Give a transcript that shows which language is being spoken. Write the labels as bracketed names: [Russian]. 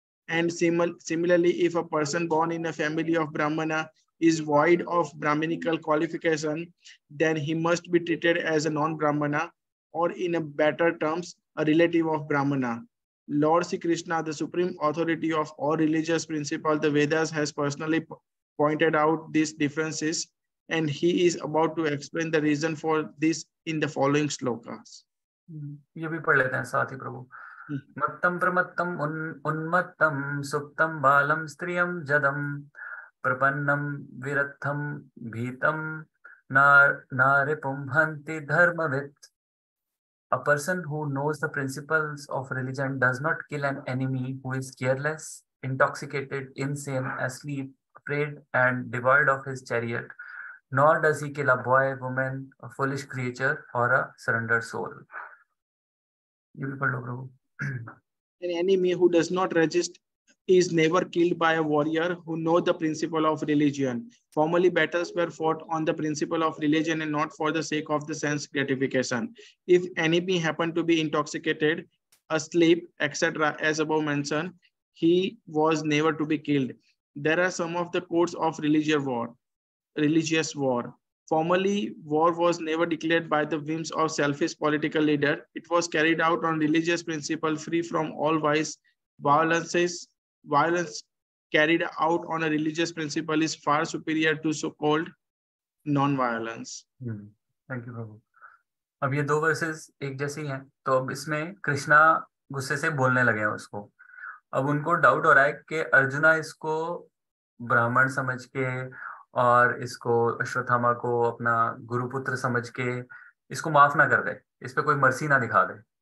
[English] And similarly, if a person born in a family of Brahmana is void of Brahminical qualification, then he must be treated as a non-Brahmana, or in a better terms, a relative of Brahmana. Lord Sri Krishna, the supreme authority of all religious principles, the Vedas, has personally pointed out these differences, and he is about to explain the reason for this in the following slokas. [Hindi] ये भी पढ़ लेते हैं साथ ही प्रभु. [Sanskrit] मत्तम प्रमत्तम उन्मत्तम सुप्तम बालम स्त्रियम जदम प्रपन्नम विरत्थम भीतम नारिपुम हन्ति धर्मवित्. [English] A person who knows the principles of religion does not kill an enemy who is careless, intoxicated, insane, asleep, afraid, and devoid of his chariot, nor does he kill a boy, woman, a foolish creature, or a surrendered soul. You will pardon, Prabhu. An enemy who does not resist is never killed by a warrior who knows the principle of religion. Formerly, battles were fought on the principle of religion and not for the sake of the sense gratification. If enemy happened to be intoxicated, asleep, etc., as above mentioned, he was never to be killed. There are some of the codes of religious war. Formerly, war was never declared by the whims of selfish political leader. It was carried out on religious principle, free from all vice. Violence carried out on a religious principle is far superior to so-called non-violence. Thank you, प्रभु. [Hindi] अब ये दो versus एक जैसे ही हैं, तो अब इसमें कृष्णा गुस्से से बोलने लगे हैं उसको. अब उनको डाउट हो रहा है कि अर्जुना इसको ब्राह्मण समझ के और इसको अश्वत्थामा को अपना गुरुपुत्र समझ के इसको माफ ना कर दे, इस पे कोई मर्सी ना दिखा दे.